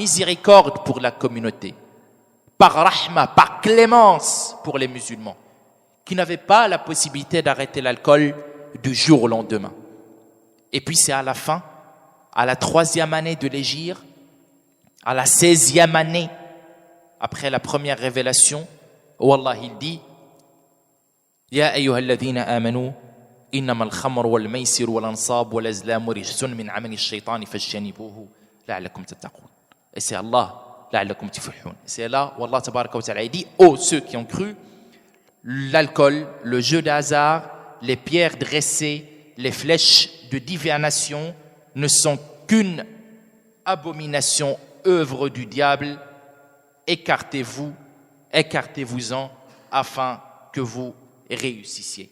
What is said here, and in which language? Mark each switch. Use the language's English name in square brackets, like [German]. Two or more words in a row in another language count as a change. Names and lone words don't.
[French] Par miséricorde pour la communauté. par rahma, par clémence pour les musulmans, qui n'avaient pas la possibilité d'arrêter l'alcool du jour au lendemain. Et puis c'est à la fin, à la 3e année de l'hégire, à la 16e année, après la première révélation, où Allah il dit [Arabic] يا أيها الذين آمنوا إنما الخمر والميسر والأنصاب والأزلام رجس من عمل الشيطان فاجتنبوه لعلكم تتقون. [French] Et c'est Allah [Arabic] لعلكم تفلحون. [French] C'est là où Allah [Arabic] تبارك وتعالى [French] dit ô ceux qui ont cru, l'alcool, le jeu de hasard, les pierres dressées, les flèches de divination ne sont qu'une abomination, œuvre du diable. Écartez-vous-en afin que vous réussissiez.